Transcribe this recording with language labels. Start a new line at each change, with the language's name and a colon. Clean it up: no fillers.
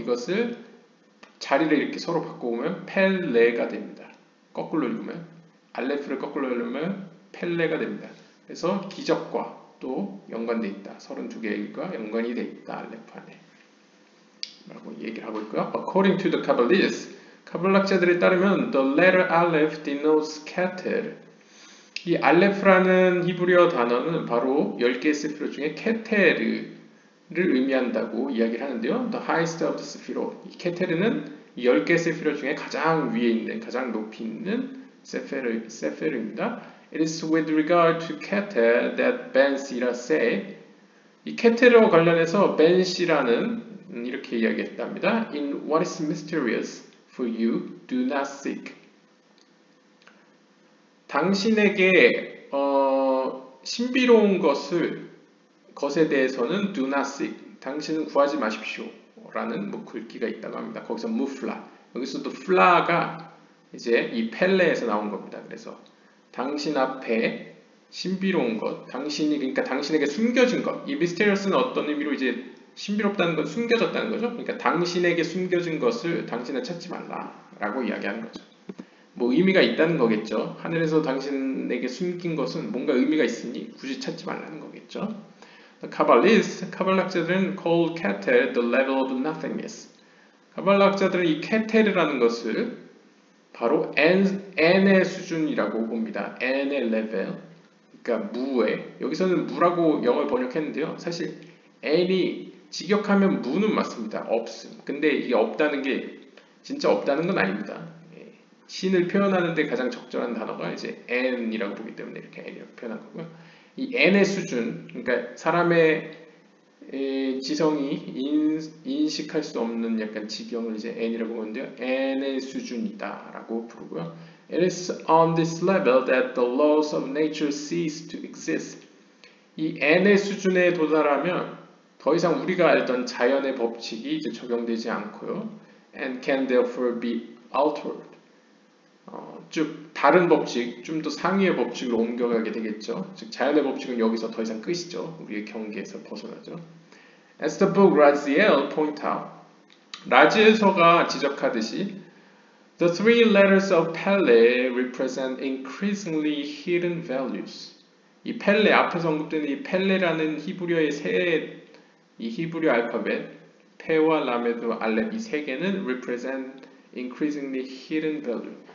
Korean: 이것을 자리를 이렇게 서로 바꿔보면 펠레가 됩니다. 거꾸로 읽으면 알레프를 거꾸로 읽으면 펠레가 됩니다. 그래서 기적과 또 연관되어 있다. 32개가 연관이 되어 있다. 알레프 안에 라고 얘기를 하고 있고요.
English: According to the Kabbalists,
Korean: 카발락자들에 따르면
English: the letter Aleph denotes Keter.
Korean: 이 알레프라는 히브리어 단어는 바로 10개의 세피로 중에 케테르를 의미한다고 이야기를 하는데요.
English: The highest of the sephirot.
Korean: 이 케테르는 10개의 세피로 중에 가장 위에 있는, 가장 높이 있는 세페르입니다.
English: It is with regard to Keter that Ben Sira say.
Korean: 이 케테르와 관련해서 벤 시라는 이렇게 이야기했답니다.
English: In what is mysterious for you, do not seek.
Korean: 당신에게 신비로운 것에 대해서는
English: do not seek.
Korean: 당신은 구하지 마십시오. 라는 글귀가 있다고 합니다. 거기서 무플라. 여기서도 플라가 이제 이 펠레에서 나온 겁니다. 그래서 당신 앞에 신비로운 것, 그러니까 당신에게 숨겨진 것. 이 mysterious는 어떤 의미로 이제 신비롭다는 건 숨겨졌다는 거죠. 그러니까 당신에게 숨겨진 것을 당신은 찾지 말라라고 이야기하는 거죠. 뭐 의미가 있다는 거겠죠. 하늘에서 당신에게 숨긴 것은 뭔가 의미가 있으니 굳이 찾지 말라는 거겠죠.
English: Kabbalists,
Korean: 카발락자들은
English: call Keter the level of nothingness.
Korean: 카발락자들은 이 케테르라는 것을 바로 n의 수준이라고 봅니다. n의 레벨. 그러니까 무에, 여기서는 무라고 영어를 번역했는데요. 사실 n이 직역하면 무는 맞습니다. 없음. 근데 이게 없다는 게 진짜 없다는 건 아닙니다. 신을 표현하는 데 가장 적절한 단어가 이제 n이라고 보기 때문에 이렇게 n이라고 표현한 거고요. 이 n의 수준, 그러니까 사람의 지성이 인식할 수 없는 약간 지경을 이제 n이라고 보는데요. n의 수준이다 라고 부르고요.
English: It is on this level that the laws of nature cease to exist.
Korean: 이 n의 수준에 도달하면 더 이상 우리가 알던 자연의 법칙이 이제 적용되지 않고요.
English: And can therefore be altered.
Korean: 쭉 다른 법칙, 좀 더 상위의 법칙으로 옮겨가게 되겠죠. 즉 자연의 법칙은 여기서 더 이상 끝이죠. 우리의 경계에서 벗어나죠.
English: As the book Raziel point out,
Korean: 라지엘서가 지적하듯이
English: The three letters of Pele represent increasingly hidden values.
Korean: 이 펠레, 앞에서 언급된 이 펠레라는 히브리어의 이 히브리 알파벳, 페와 라메드, 알렙 이 세 개는
English: represent increasingly hidden value.